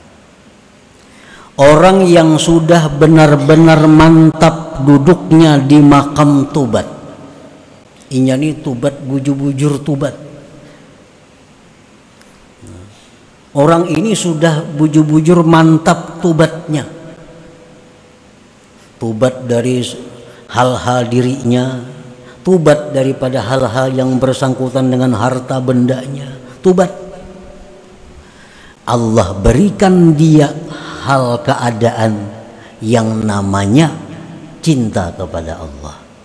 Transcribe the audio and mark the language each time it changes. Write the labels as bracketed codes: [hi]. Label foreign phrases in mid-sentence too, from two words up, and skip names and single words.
[bjn] Orang yang sudah benar-benar mantap duduknya di makam tubat, inya nih tubat bujur-bujur tubat. Orang ini sudah bujur-bujur mantap tubatnya, tubat dari hal-hal dirinya, tubat daripada hal-hal yang bersangkutan dengan harta bendanya, tubat. [id] Allah berikan dia hal keadaan yang namanya cinta kepada Allah.